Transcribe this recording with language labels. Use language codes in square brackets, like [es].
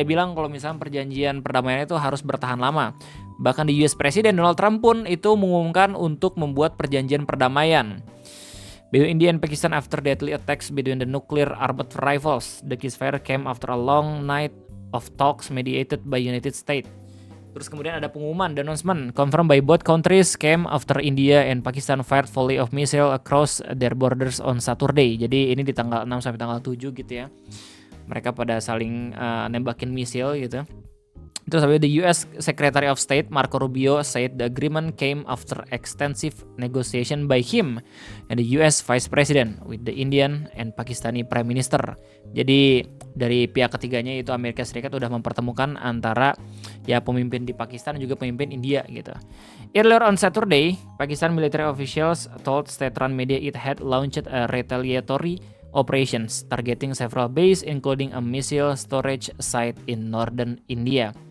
[id] Dia bilang kalau misalnya perjanjian perdamaian itu harus bertahan lama. Bahkan di US Presiden Donald Trump pun itu mengumumkan untuk membuat perjanjian perdamaian [en] between India and Pakistan after deadly attacks between the nuclear armed rivals. The ceasefire came after a long night of talks mediated by United States. [id] Terus kemudian ada pengumuman, [en] the announcement confirmed by both countries came after India and Pakistan fired volley of missile across their borders on Saturday. [id] Jadi ini di tanggal 6 sampai tanggal 7 gitu ya. Mereka pada saling nembakin misil gitu. Terus habis [en] the US Secretary of State Marco Rubio said the agreement came after extensive negotiation by him and the US Vice President with the Indian and Pakistani Prime Minister. [id] Jadi dari pihak ketiganya itu Amerika Serikat udah mempertemukan antara ya pemimpin di Pakistan dan juga pemimpin India gitu. [en] Earlier on Saturday, Pakistan military officials told state-run media it had launched a retaliatory operations targeting several bases including a missile storage site in northern India.